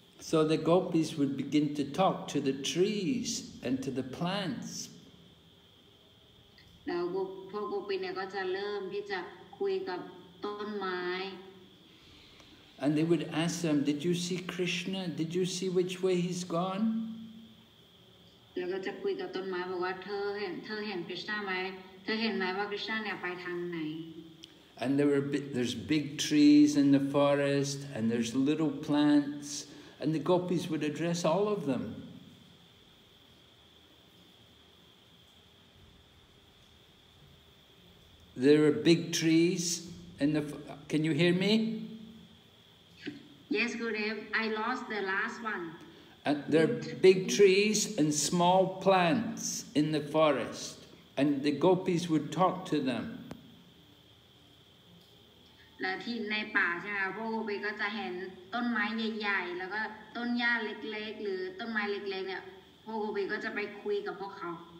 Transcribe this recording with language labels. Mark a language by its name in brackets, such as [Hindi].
[English] So the gopis would begin to talk to the trees and to the plants. [Thai] แล้วพวกโกปีเนี่ยก็จะเริ่มที่จะคุยกับต้นไม้ [English] And they would ask them, did you see Krishna? Did you see which way he's gone? [Thai] แล้วก็จะคุยกับต้นไม้บอกว่าเธอเห็น Krishna ไหมเธอเห็นไหมว่า Krishna เนี่ยไปทางไหน [English] And there's big trees in the forest, and there's little plants, and the gopis would address all of them. There are big trees in the... Can you hear me? Yes, Gurudev. I lost the last one. And there are big trees and small plants in the forest, and the gopis would talk to them. [Thai] และที่ในป่าใช่ไหมพวกโกปีก็จะเห็นต้นไม้ใหญ่ๆแล้วก็ต้นหญ้าเล็กๆหรือต้นไม้เล็กๆเนี่ยพวกโกปีก็จะไปคุยกับพวกเขา